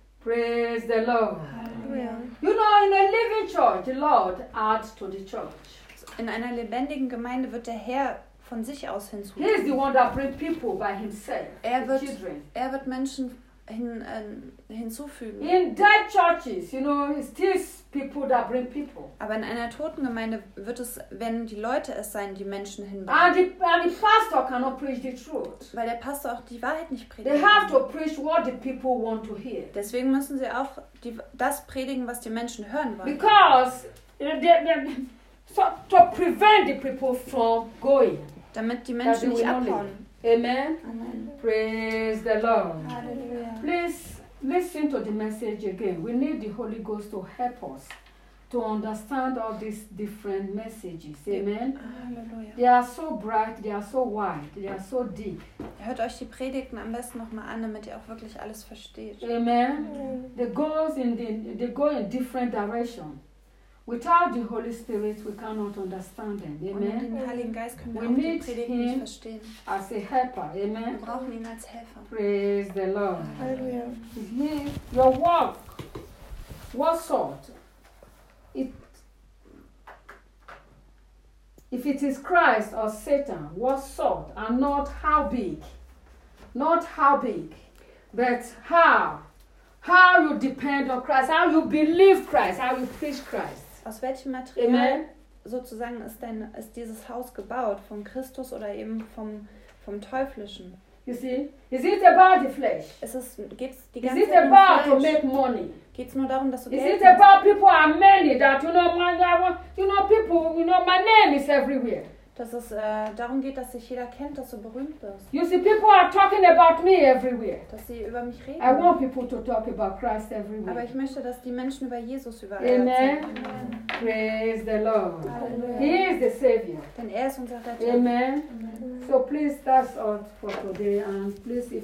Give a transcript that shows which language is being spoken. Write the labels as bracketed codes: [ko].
[en] Praise the Lord. [de] Halleluja. [en] You know, in a living church, the Lord adds to the church. [de] In einer lebendigen Gemeinde wird der Herr von sich aus hinzu. [en] He is the one that brings people by himself. [de] Er wird Menschen hinzufügen. [en] In dead churches, you know, it's these people that bring people. [de] Aber in einer toten Gemeinde wird es, wenn die Leute es sein, die Menschen hinbringen. [en] And the pastor cannot preach the truth. [de] Weil der Pastor auch die Wahrheit nicht predigt. [en] They have to preach what the people want to hear. [de] Deswegen müssen sie auch das predigen, was die Menschen hören wollen. [en] Because so to prevent the people from going. [de] Damit die Menschen nicht abhauen. [en] Amen. Amen. Praise the Lord. Hallelujah. Please listen to the message again. We need the Holy Ghost to help us to understand all these different messages. Amen. Hallelujah. They are so bright, they are so wide, they are so deep. [de] Hört euch die Predigten am besten nochmal an, damit ihr auch wirklich alles versteht. [en] Amen. Amen. They go in different directions. Without the Holy Spirit, we cannot understand them. Amen. [de] Ohne den Heiligen Geist können wir auch die Predigt nicht verstehen. [en] As a helper. Amen. [de] Wir brauchen ihn als Helfer. [en] Praise the Lord. Hallelujah. Your work, what sort? If it is Christ or Satan, what sort? And not how big. Not how big, but how. How you depend on Christ, how you believe Christ, how you preach Christ. [de] Aus welchem Material, amen, sozusagen ist dieses Haus gebaut? Von Christus oder eben vom Teuflischen? [en] You see? Is it about the flesh? [de] Geht's die ganze Zeit um Fleisch? [en] To make money? [de] Geht's nur darum, dass du Geld hast? [en] Is it about people are many that, you know, my name is everywhere. [de] Dass es darum geht, dass sich jeder kennt, dass du berühmt bist. [en] You see, people are talking about me everywhere. [de] Dass sie über mich reden. [en] I want people to talk about Christ everywhere. [de] Aber ich möchte, dass die Menschen über Jesus überall reden. [en] Amen. Praise the Lord. [de] Halleluja. [en] He is the Savior. [de] Denn er ist unser Retter. [en] Amen. Amen. So please, that's all for today. And please, if